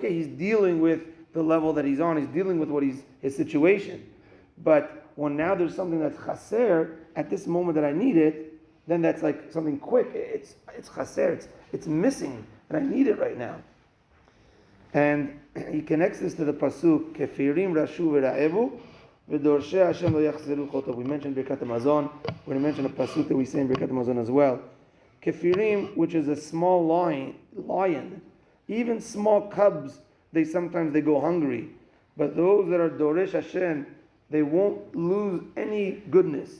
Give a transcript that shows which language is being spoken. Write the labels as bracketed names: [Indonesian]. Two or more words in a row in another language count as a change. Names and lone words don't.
[English] Okay, he's dealing with the level that he's on. He's dealing with his situation. But when now there's something that's chaser, at this moment that I need it, then that's like something quick. It's chaser. It's missing, and I need it right now. And he connects this to the Pasuk, [Hebrew] כפירים רשו ורעבו ודורשי השם לא יחסרו כל טוב. [English] We mentioned Birkat HaMazon. We're going to mention a Pasuk that we say in Birkat HaMazon as well. Kefirim, which is a small lion, even small cubs, they go hungry. But those that are [Hebrew] דורש השם, [English] they won't lose any goodness.